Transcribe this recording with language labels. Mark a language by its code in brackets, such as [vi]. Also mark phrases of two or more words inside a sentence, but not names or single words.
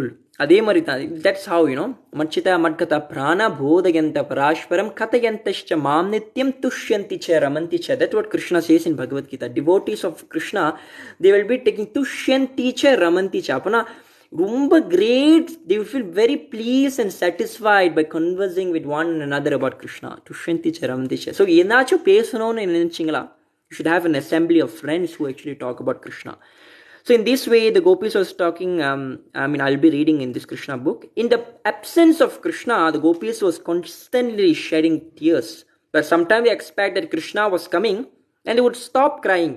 [ta] அதே மாதிரி தான், [en] that's how [sa] मच्चित्ता मद्गता प्राणा बोधयन्तः परस्परम् कथयन्तश्च माम् नित्यम् तुष्यन्ति च रमन्ति च. [en] That's what Krishna says in Bhagavad Gita. Devotees of Krishna, they will be taking [sa] तुष्यन्ति च रमन्ति च. [ta] அப்பனா ரொம்ப [en] great, they will feel very pleased and satisfied by conversing with one another about Krishna. [sa] तुष्यन्ति च रमन्ति च. [ta] So ஏதாச்சும் பேசணும்னு நினைச்சிங்களா, [en] You should have an assembly of friends who actually talk about Krishna. So in this way, the Gopis was talking, I'll be reading in this Krishna book. In the absence of Krishna, the Gopis was constantly shedding tears. But sometimes they expect that Krishna was coming and they would stop crying.